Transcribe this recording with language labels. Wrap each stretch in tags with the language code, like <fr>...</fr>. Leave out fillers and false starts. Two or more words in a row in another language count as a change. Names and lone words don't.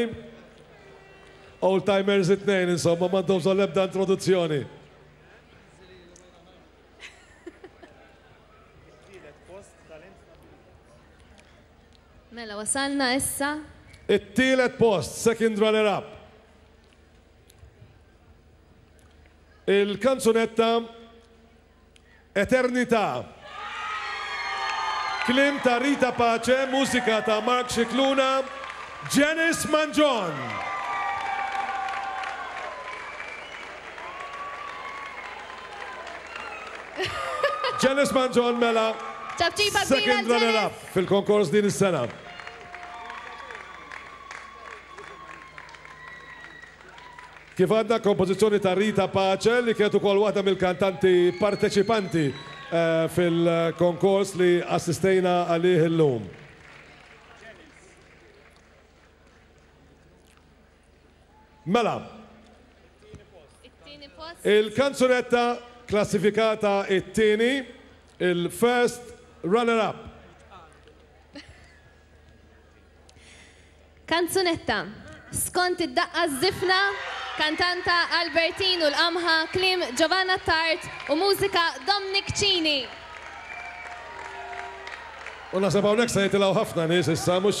<en>Old timers</en> <mt>it-nejn, insomma, mandom l-ebda introduzzjoni. Mela, wasalna issa. It-tielet post,</mt> <en>second runner-up.</en> <mt>Il-kanzunetta Eternità. Klim ta' Rita Pace, mużika ta' Mark Cicluna, Janice Manjon. Janice Manjon mela</mt> <en>second runner-up</en> <mt>fil-konkors din is-sena. Kif għadna kompożizzjoni ta' Rita Pace li kienet ukoll waħda mill-kantanti parteċipanti fil-konkors li assistejna għalih illum. Mela, il-kanzunetta klassifikata it-tieni,</mt> <en>il-first runner-up.</en> <mt>Kanzunetta, skont id-daqqa żifna, kantanta Albertine u l-qamħa, klim Giovanna Tart u mużika Dominic Cini. U nasab hawnhekk se jitilgħu ħafna nies issa mhux</mt>